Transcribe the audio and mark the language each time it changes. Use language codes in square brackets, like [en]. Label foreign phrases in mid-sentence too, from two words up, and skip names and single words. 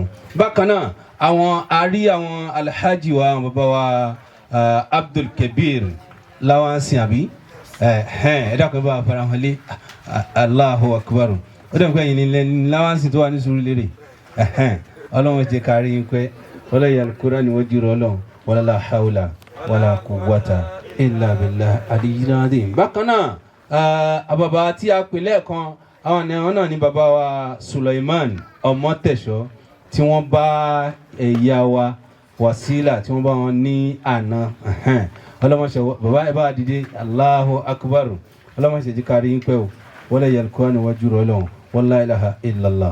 [yo] bákan náà àwọn àárí àwọn alhaji wa bàbá wa Abdul Kabir Lawansin àbí ẹ dákun bá fara hàn lé [ar] الله أكبر [yo] ó dẹ̀ pé yìí ní Lawansin tó wà ní Surulere ọlọ́run jẹ́ kárí yín pé ọlọ́run yẹn kúrò níwájú ọlọ́run [ar] ولا لا حول ولا قوة إلا بالله العلي العظيم. [yo] bákan náà àbàbà tí a pè lẹ́ẹ̀kan àwọn náà ní bàbá wa Sulaiman Ọmọtẹ̀ṣọ́ tí wọ́n bá ẹ̀yà wa Wasila tí wọ́n bá wọn ní àná ọlọ́mọṣẹ́ bàbá ẹ bá dìde [ar] الله أكبر [yo] ọlọ́mọ ṣe jí kárí yín pẹ́ o wala yalkuwa níwájú rẹ̀ ọlọ́run [ar] ولا إله إلا الله.